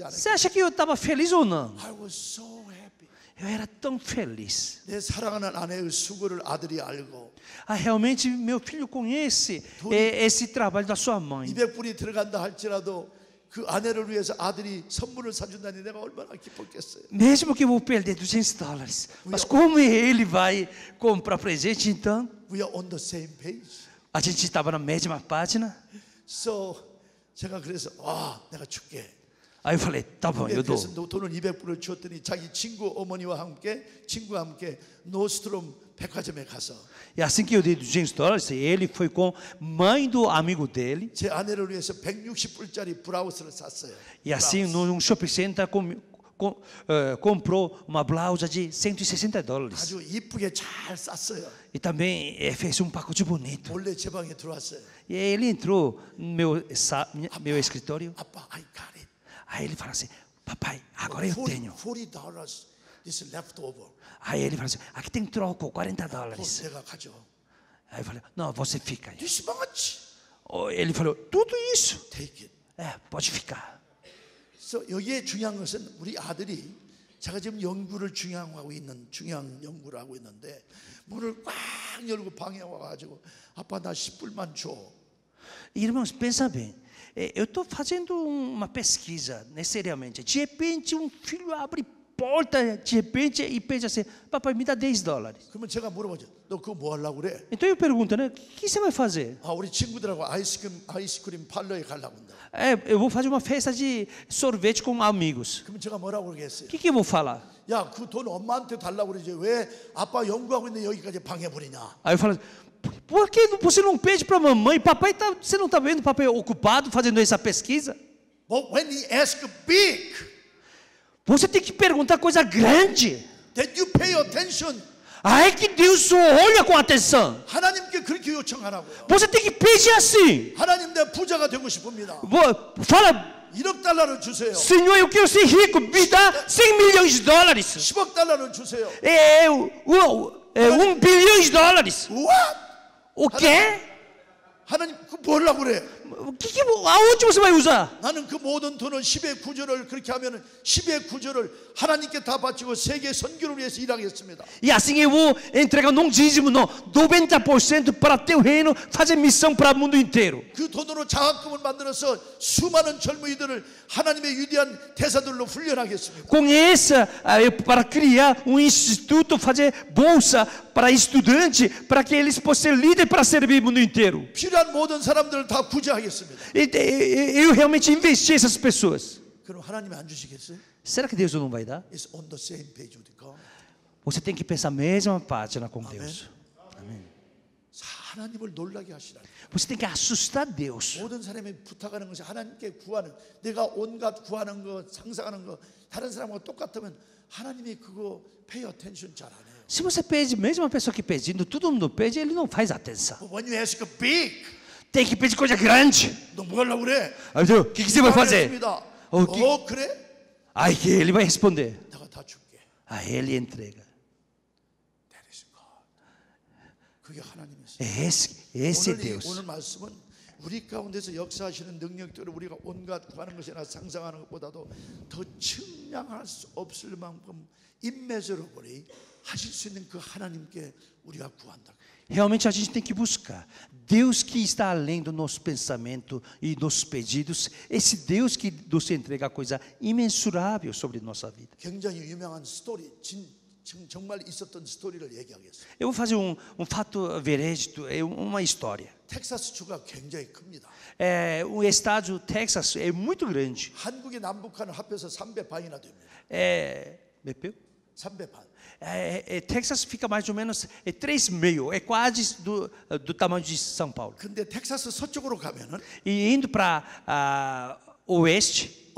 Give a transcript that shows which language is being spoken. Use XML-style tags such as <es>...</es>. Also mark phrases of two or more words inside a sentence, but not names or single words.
<pt>Você</pt> <ko>않았어요?</ko> <pt>acha que eu estava feliz ou não?</pt> <en>I was so happy.</en> <pt>Eu era tão feliz.</pt> <ko>내 사랑하는 아내의 수고를 아들이 알고</ko> <pt>Realmente meu filho conhece esse trabalho da sua mãe.</pt> <ko>200불이 들어간다 할지라도 그 아내를 위해서 아들이 선물을 사준다니 내가 얼마나 기뻤겠어요.</ko> <pt>Mesmo que eu vou perder $200, mas como ele vai comprar presente, então</pt> <en>We are on the same page.</en> <pt>a gente estava na mesma página.</pt> <ko>So 제가 그래서 내가 줄게.</ko> <pt>Aí eu falei, tá bom, eu dou.</pt> <ko>그래서 돈을 200불을 주었더니 자기 친구와 함께 노스트롬 백화점에 가서</ko> <pt>E assim que eu dei $200, ele foi com a mãe do amigo dele.</pt> <ko>제 아내를 위해서 160불짜리 브라우스를 샀어요.</ko> <pt>E assim, num shopping center, comprou uma blusa de $160.</pt> <ko>아주 이쁘게 잘 쌌어요.</ko> <pt>E também fez um pacote bonito.</pt> <ko>몰래 제 방에 들어왔어요.</ko> <pt>E ele entrou no meu escritório.</pt> <ko>아빠,</ko> <en>I got it.</en> <pt>Aí ele fala assim: papai, agora eu tenho.</pt> <en>$40. This is leftover.</en> <pt>Aí ele fala assim: aqui tem troco, $40.</pt> <ko>내가 가져.</ko> <pt>Aí eu falei: não, você fica aí.</pt> <en>This much.</en> <pt>Ele falou: tudo isso?</pt> <en>Take it.</en> <pt>Pode ficar.</pt> <ko>그래서 여기에 중요한 것은 우리 아들이 제가 지금 연구를 중요한 연구를 하고 있는데 문을 꽉 열고 방에 와가지고 아빠 나 10불만 줘.</ko> <pt>Irmãos, pensa bem. Eu estou fazendo uma pesquisa, né, seriamente. De repente, um filho abre porta, de repente, e pensa assim: papai, me dá $10.</pt> <ko>그러면 제가 물어보죠. 너 그거 뭐 하려고 그래?</ko> <pt>Então eu pergunto, né? O que você vai fazer?</pt> <ko>아, 우리 친구들하고 아이스크림 팔러에 가려고 한다.</ko> <pt>Eu vou fazer uma festa de sorvete com amigos.</pt> <ko>그러면 제가 뭐라고 그러겠어요?</ko> <pt>O que eu vou falar?</pt> <ko>야, 그 돈 엄마한테 달라고 그러지. 왜 아빠 연구하고 있는데 여기까지 방해버리냐?</ko> <pt>Aí eu falo: por que você não pede para a mamãe? Papai você não está vendo o papai ocupado fazendo essa pesquisa?</pt> <en>But when he asks big,</en> <pt>Você tem que perguntar coisa grande.</pt> <en>then you pay attention.</en> <pt>Aí que Deus olha com atenção.</pt> <ko>하나님께 그렇게 요청하라고요.</ko> <pt>Você tem que pedir assim.</pt> <ko>하나님 내 부자가 되고 싶습니다.</ko> <pt>Fala:</pt> <ko>$1억 주세요.</ko> <pt>Senhor, eu quero ser rico. Me dá $100 milhões.</pt> <ko>$10억 주세요.</ko> <pt>$1 bilhão.</pt> <en>What?</en> <pt>O quê?</pt> <ko>하나님 그 뭐라고 그래?</ko> <pt>Aonde você vai usar?</pt> <ko>나는 그 모든 돈을 10의 9조를 그렇게 하면은 10의 9조를 하나님께 다 바치고 세계 선교를 위해서 일하겠습니다.</ko> <pt>E assim eu vou entregar não dízimo, não, 90% para teu reino, fazer missão para o mundo inteiro.</pt> <ko>그 돈으로 장학금을 만들어서 수많은 젊은이들을 하나님의 위대한 대사들로 훈련하겠습니다.</ko> <pt>Com essa, para criar um instituto, fazer bolsa para estudante, para que eles possam ser líderes para servir o mundo inteiro.</pt> <ko>필요한 모든 사람들을 다 구제하겠습니다.</ko> <pt>Eu realmente investi essas pessoas.</pt> <ko>그럼 하나님이 안 주시겠어요?</ko> <pt>Será que Deus não vai dar?</pt> <en>It's on the same page with God.</en> <pt>Você tem que pensar a mesma página com Deus.</pt> <ko>하나님을 놀라게 하시라.</ko> <pt>Você tem que assustar Deus.</pt> <ko>모든 사람이 부탁하는 것이 하나님께 구하는, 내가 온갖 구하는 거, 상상하는 거 다른 사람과 똑같으면 하나님이 그거</ko> <en>pay attention</en> <ko>잘 안 해요.</ko> <pt>Se você pede, mesmo a pessoa que pedindo, todo mundo pede, ele não faz atenção.</pt> <en>When you ask big,</en> <pt>Tem que pedir coisa grande.</pt> <ko>너 뭐 하려고 그래?</ko> <pt>O que você vai fazer?</pt> <ko>그래?</ko> <pt>Aí que ele vai responder.</pt> <ko>내가 다 줄게.</ko> <pt>Aí ele entrega.</pt> <en>That is God.</en> <ko>그게 하나님이세요.</ko> <pt>Esse é Deus.</pt> <ko>오늘 말씀은 우리 가운데서 역사하시는 능력들을 우리가 온갖 구하는 것이나 상상하는 것보다도 더 측량할 수 없을 만큼 immeasurably 하실 수 있는 그 하나님께 우리가 구한다.</ko> <pt>Realmente a gente tem que buscar Deus que está além do nosso pensamento e dos pedidos. Esse Deus que nos entrega coisa imensurável sobre nossa vida.</pt> <ko>굉장히 유명한 스토리, 정말 있었던 스토리를 얘기하겠습니다.</ko> <pt>Eu vou fazer fato verídico, uma história.</pt> <ko>텍사스 주가 굉장히 큽니다.</ko> <pt>O estado Texas é muito grande.</pt> <ko>한국의 남북한을 합해서 3배 반이나 됩니다. 몇 배? 3배 반.</ko> <pt>Texas fica mais ou menos 3,5, é quase do tamanho de São Paulo.</pt> <ko>근데 텍사스 서쪽으로 가면은</ko> <pt>E indo para oeste,</pt>